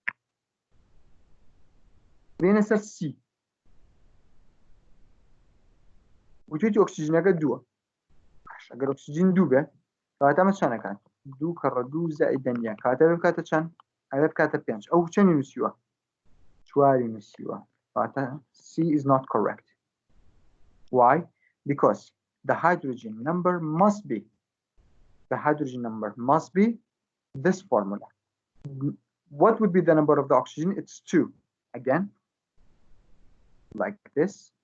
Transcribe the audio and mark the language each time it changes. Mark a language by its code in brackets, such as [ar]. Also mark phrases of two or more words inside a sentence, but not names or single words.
[ckb] بێنە سەر C وتویتی ئۆکسیجینەکە دووە ئەگەر ئۆکسیجین دوو بێت کەواتە ئەمە چەندەکات 2 کەڕە 2 زائیدەن یەک کەواتە بێ بکاتە چەند ئەبێ بکاتە 5 ئەو چەندی نووسیوە 4 نووسیوە کەواتە [en] C is not correct. Why? Because the hydrogen number must be this formula. What would be the number of the oxygen? It's 2. Again, like this.